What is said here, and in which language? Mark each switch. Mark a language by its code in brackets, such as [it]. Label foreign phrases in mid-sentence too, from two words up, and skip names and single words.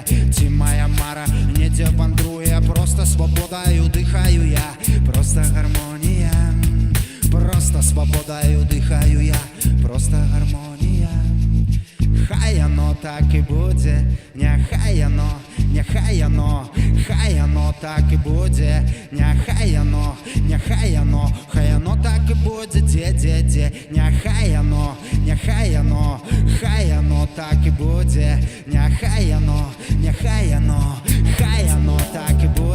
[be] Ці моя мара недзе вандруе, просто свабодаю дыхаю я, просто гармонія, просто свабодаю дыхаю я, просто гармонія. [uk] Хай оно так і буде, хай оно, хай оно так і буде, хай оно, хай оно так і буде, де, хай оно так і буде, хай оно так і буде.